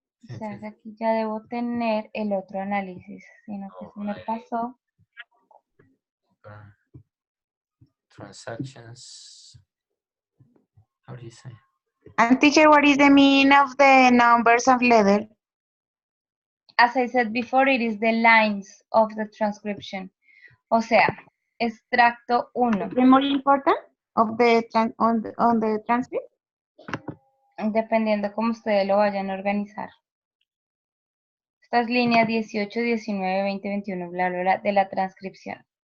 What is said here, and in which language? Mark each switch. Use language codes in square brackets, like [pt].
[es] O sea, aquí ya debo tener el otro análisis, sino que se me pasó. [en] Transactions. How do you say? And teacher, what is the meaning of the numbers of letter? As I said before, it is the lines of the transcription. [es] O sea, extracto 1. [en] The more important of the on the transcript? [es] Dependiendo cómo ustedes lo vayan a organizar. Estas líneas 18, 19, 20, 21, bla, bla, bla, de la transcripción.